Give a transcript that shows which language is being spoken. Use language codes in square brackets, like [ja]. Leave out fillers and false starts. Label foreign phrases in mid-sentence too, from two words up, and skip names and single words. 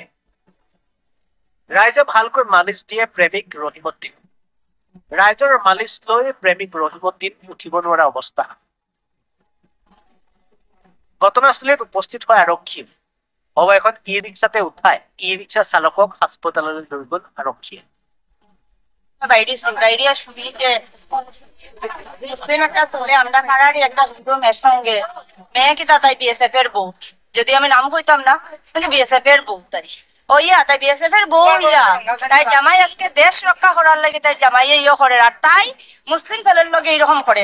[as] ৰাইজে ভালকৈ মালিচ দিয়ে প্ৰেমিক ৰহিমউদ্দিন। ৰাইজৰ মালিচ লৈ প্ৰেমিক ৰহিমউদ্দিন উঠিব নোৱাৰা অৱস্থা। ঘটনাস্থলীত উপস্থিত হয় আৰক্ষী। অৱশেষত ই ৰিক্সাতে উঠাই ই ৰিক্সা চালকক হাস্পতাললৈ লৈ গ'ল আৰক্ষীয়ে। [bn] আমরা পাড়ারই একটা রুমের সঙ্গে মেয়ে কি তাই BSF এর বউ, যদি আমি নাম কইতাম না কিন্তু BSF এর বউ তাই ওইয়া তাই BSF এর বউ ইয়া তাই জামাই আজকে দেশ রক্ষা করার লাগে তাই জামাই ইয়ে করে আর তাই মুসলিম ছেলের লগে এরকম করে।